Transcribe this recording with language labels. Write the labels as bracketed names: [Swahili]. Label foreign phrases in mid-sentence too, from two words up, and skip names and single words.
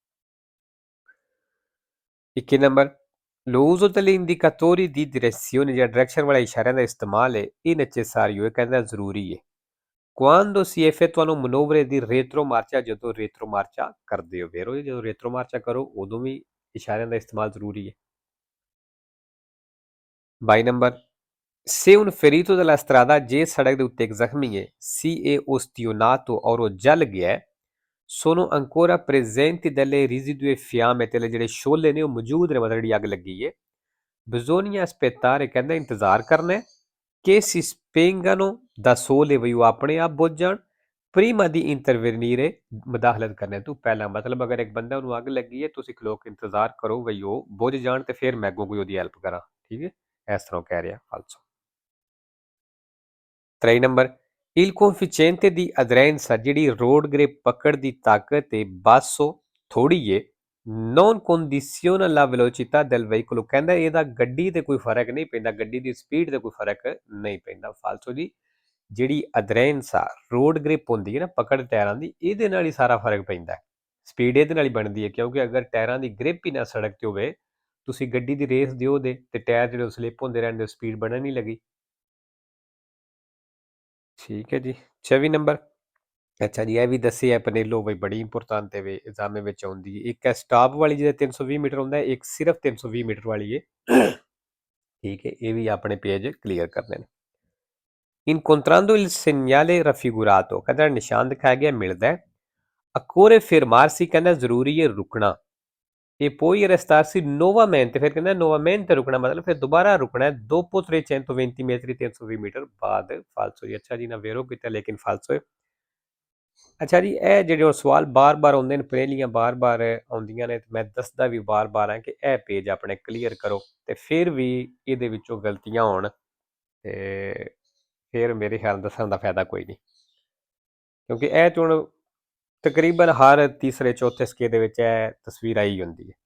[Punjabi] 21 ਨੰਬਰ [Italian] l'uso degli indicatori di direzione [Punjabi] ਜਾਂ ਡਾਇਰੈਕਸ਼ਨ ਵਾਲੇ ਇਸ਼ਾਰਿਆਂ ਦਾ ਇਸਤੇਮਾਲ ਹੈ ਇਹ necessario ਹੈ ਕਹਿੰਦਾ ਜ਼ਰੂਰੀ ਹੈ [Italian] quando si effettuano manovre di retromarcia [Punjabi] ਜਦੋਂ retromarcia ਕਰਦੇ ਹੋ ਵੇਰੋ ਜਦੋਂ retromarcia ਕਰੋ ਉਦੋਂ ਵੀ ਇਸ਼ਾਰਿਆਂ ਦਾ ਇਸਤੇਮਾਲ ਜ਼ਰੂਰੀ ਹੈ। 22 ਨੰਬਰ [Italian] Se un ferito della strada [Punjabi] ਜੇ ਸੜਕ ਦੇ ਉੱਤੇ ਇੱਕ ਜ਼ਖਮੀ ਹੈ [Italian] si è ostionato [Punjabi] ਔਰ ਉਹ ਜਲ ਗਿਆ ਹੈ [Italian] sono ancora presenti delle residue fiamme [Punjabi] ਤੇ ਜਿਹੜੇ ਸ਼ੋਲੇ ਨੇ ਉਹ ਮੌਜੂਦ ਨੇ ਮਤਲਬ ਜਿਹੜੀ ਅੱਗ ਲੱਗੀ ਹੈ [Italian] bisogna aspettare [Punjabi] ਕਹਿੰਦਾ ਇੰਤਜ਼ਾਰ ਕਰਨਾ ਹੈ [Italian] che si spengano da sole [Punjabi] ਵੀ ਉਹ ਆਪਣੇ ਆਪ ਬੁੱਝ ਜਾਣ [Italian] prima di intervenire [Punjabi] ਮਦਾਖਲਤ ਕਰਨੇ ਤੋਂ ਪਹਿਲਾਂ ਮਤਲਬ ਅਗਰ ਇੱਕ ਬੰਦਾ ਨੂੰ ਅੱਗ ਲੱਗੀ ਹੈ ਤੁਸੀਂ ਖਲੋ ਕੇ ਇੰਤਜ਼ਾਰ ਕਰੋ ਵੀ ਉਹ ਬੁੱਝ ਜਾਣ ਤੇ ਫਿਰ ਮੈਂ ਅੱਗੋਂ ਕੋਈ ਉਹਦੀ ਹੈਲਪ ਕਰਾਂ। ਠੀਕ ਹੈ ਇਸ ਤਰ੍ਹਾਂ ਕਹਿ ਰਿਹਾ ਫਾਲਤੂ। 3 ਨੰਬਰ [Italian] il coefficiente di aderenza [Punjabi] ਜਿਹੜੀ [English] road grip [Punjabi] ਪਕੜ ਦੀ ਤਾਕਤ ਹੈ ਬਾਸੋ ਥੋੜੀ ਹੈ [Italian] non condiziona la velocità del veicolo [Punjabi] ਕਹਿੰਦਾ ਇਹਦਾ ਗੱਡੀ ਤੇ ਕੋਈ ਫਰਕ ਨਹੀਂ ਪੈਂਦਾ ਗੱਡੀ ਦੀ ਸਪੀਡ ਤੇ ਕੋਈ ਫਰਕ ਨਹੀਂ ਪੈਂਦਾ ਫਾਲਤੂ ਜੀ ਜਿਹੜੀ ਅਦਰੈਂਸ ਆ [English] road grip [Punjabi] ਹੁੰਦੀ ਹੈ ਨਾ ਪਕੜ ਟਾਇਰਾਂ ਦੀ ਇਹਦੇ ਨਾਲ ਹੀ ਸਾਰਾ ਫਰਕ ਪੈਂਦਾ ਸਪੀਡ ਇਹਦੇ ਨਾਲ ਹੀ ਬਣਦੀ ਹੈ, ਕਿਉਂਕਿ ਅਗਰ ਟਾਇਰਾਂ ਦੀ ਗ੍ਰਿਪ ਹੀ ਨਾ ਸੜਕ ਤੇ ਹੋਵੇ, ਤੁਸੀਂ ਗੱਡੀ ਦੀ ਰੇਸ ਦਿਓ ਦੇ ਤੇ ਟਾਇਰ ਜਿਹੜੇ ਸਲਿੱਪ ਹੁੰਦੇ ਰਹਿੰਦੇ, ਸਪੀਡ ਬਣਨ ਨਹੀਂ ਲੱਗੀ। ਠੀਕ ਹੈ ਜੀ। 24 ਨੰਬਰ। ਅੱਛਾ ਜੀ, ਇਹ ਵੀ ਦੱਸਿਆ ਪਨੇਲੋ ਬਈ ਬੜੀ ਇੰਪੋਰਟੈਂਟ ਹੈ, ਐਗਜ਼ਾਮ ਵਿੱਚ ਆਉਂਦੀ ਹੈ। ਇੱਕ ਹੈ ਸਟਾਪ ਵਾਲੀ ਜਿਹਦੇ 320 ਮੀਟਰ ਹੁੰਦਾ ਹੈ, ਇੱਕ ਸਿਰਫ 320 ਮੀਟਰ ਵਾਲੀ ਹੈ। ਠੀਕ ਹੈ, ਇਹ ਵੀ ਆਪਣੇ ਪੇਜ ਕਲੀਅਰ ਕਰਨੇ ਨੇ। [Italian] Incontrando il segnale raffigurato, [Punjabi] ਕਹਿੰਦਾ ਨਿਸ਼ਾਨ ਦਿਖਾਇਆ ਗਿਆ ਮਿਲਦਾ ਹੈ। [Italian] Occorre fermarsi, [Punjabi] ਕਹਿੰਦਾ ਜ਼ਰੂਰੀ ਹੈ ਰੁਕਣਾ। [Italian] E poi restarsi nuovamente, [Punjabi] ਫਿਰ ਕਹਿੰਦਾ nuovamente ਰੁਕਣਾ ਮਤਲਬ ਫਿਰ ਦੁਬਾਰਾ ਰੁਕਣਾ ਹੈ [Italian] dopo 320 metri [Punjabi] 320 ਮੀਟਰ ਬਾਅਦ। ਫਾਲਸੋ ਜੀ। ਅੱਛਾ ਜੀ, ਨਾ ਵੇਰੋ ਕੀਤਾ ਲੇਕਿਨ ਫਾਲਸੋ ਹੈ। ਅੱਛਾ ਜੀ, ਇਹ ਜਿਹੜੇ ਸਵਾਲ ਬਾਰ-ਬਾਰ ਆਉਂਦੇ ਨੇ, ਪਹਿਲੀਆਂ ਬਾਰ-ਬਾਰ ਆਉਂਦੀਆਂ ਨੇ, ਤੇ ਮੈਂ ਦੱਸਦਾ ਵੀ ਬਾਰ-ਬਾਰ ਹਾਂ ਕਿ ਇਹ ਪੇਜ ਆਪਣੇ ਕਲੀਅਰ ਕਰੋ, ਤੇ ਫਿਰ ਵੀ ਇਹਦੇ ਵਿੱਚੋਂ ਗਲਤੀਆਂ ਹੋਣ ਤੇ ਫਿਰ ਮੇਰੇ ਖਿਆਲ ਦੱਸਣ ਦਾ ਫਾਇਦਾ ਕੋਈ ਨਹੀਂ, ਕਿਉਂਕਿ ਇਹ ਚੋਣ ਤਕਰੀਬਨ ਹਰ ਤੀਸਰੇ ਚੌਥੇ ਸਕੇ ਦੇ ਵਿੱਚ ਇਹ ਤਸਵੀਰ ਆਈ ਹੁੰਦੀ ਹੈ।